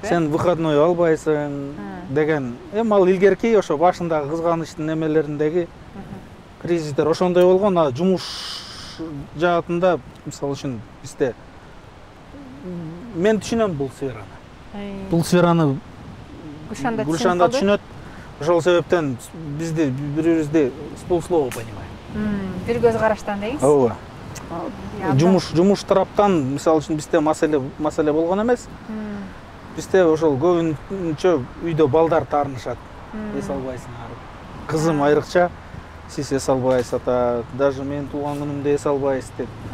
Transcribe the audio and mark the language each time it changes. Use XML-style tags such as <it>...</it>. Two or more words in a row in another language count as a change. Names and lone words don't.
<ky>Сен выходной албайсың деген. Эми ал илгерки ошо башындагы кызганычтын немелериндеги кризистер ошондой болгон. Жумуш жаатында, мисалы үчүн, бизде мен түшүнөм бул сфераны. Бул сфераны Гүлшан да түшүнөт. Ошол себептен бизди бири-бирибизди</ky> <ru>с полуслова понимаем.</ru> <ky>Бир көз караштан дегиңиз? Ооба. Жумуш тараптан, мисалы үчүн, бизде маселе болгон эмес. Бизде ошол көбүнчө үйдө балдар таарынышат. Эс албайсың. Кызым айрыкча, сиз эс албайсыз ата, даже мен туулган күнүмдө эс албайсыз деп.</ky>